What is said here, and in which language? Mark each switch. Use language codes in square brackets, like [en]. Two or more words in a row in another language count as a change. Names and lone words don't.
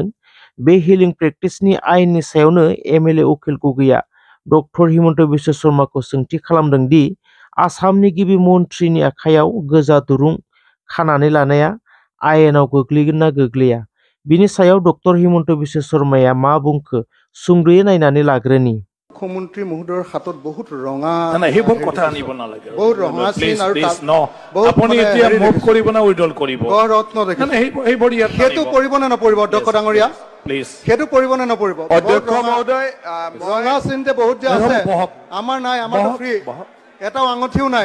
[brx] बे हिलिं प्रेक्टिसनि आयेननि सायावनो एमएलए उखिल गगैया डक्टर हिमन्त बिश्व शर्माखौ सोंथि खालामदों दि आसामनि गिबि मन्थ्रिनि आखायाव गोजा दुरुं खानानै लानाया आयेनाव गोग्लैगोन ना गोग्लैया? बिनि सायाव डक्टर हिमन्त बिश्व शर्माया मा बुंखो सुंद'यै नायनानै लाग्रोनि। [as] মুখ্যমন্ত্ৰী মহোদয়ৰ হাতত বহুত ৰঙা সেইবোৰ কথা আনিব নালাগে বহুত ৰঙা চিন আৰু আপুনি এতিয়া মুভ কৰিব না উইডল কৰিব ৰত্ন দেখিছে সেইবোৰ ইয়াত সেইটো কৰিব নে নপৰিব অধ্যক্ষ ডাঙৰীয়া? প্লিজ সেইটো কৰিব নে নপৰিব? অধ্যক্ষ মহোদয় ৰঙা চিন যে বহুত যে আছে আমাৰ নাই, আমাৰতো ফ্ৰী, এটাও আঙঠিও নাই।